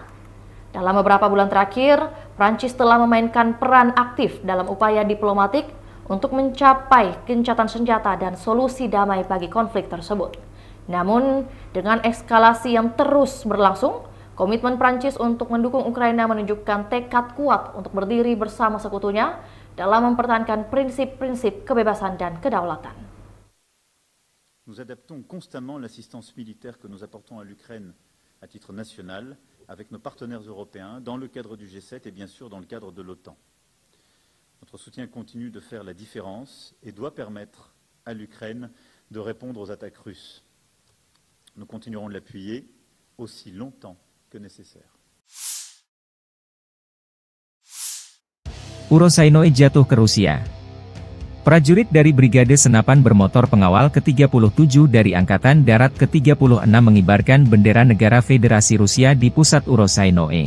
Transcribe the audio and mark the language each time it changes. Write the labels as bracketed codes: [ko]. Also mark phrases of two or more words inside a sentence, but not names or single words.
[id] Dalam beberapa bulan terakhir, Prancis telah memainkan peran aktif dalam upaya diplomatik untuk mencapai gencatan senjata dan solusi damai bagi konflik tersebut. Namun, dengan eskalasi yang terus berlangsung, komitmen Prancis untuk mendukung Ukraina menunjukkan tekad kuat untuk berdiri bersama sekutunya dalam mempertahankan prinsip-prinsip kebebasan dan kedaulatan. [fr] Nous adaptons constamment l'assistance militaire que nous apportons à l'Ukraine à titre national avec nos partenaires européens dans le cadre du G7 et bien sûr dans le cadre de l'OTAN. Notre soutien continue de faire la différence et doit permettre à l'Ukraine de répondre aux attaques russes. Nous continuerons de l'appuyer aussi longtemps que nécessaire. [id] Urozhainoe jatuh ke Rusia. Prajurit dari Brigade Senapan Bermotor Pengawal ke-37 dari Angkatan Darat ke-36 mengibarkan bendera negara Federasi Rusia di pusat Urozhainoe.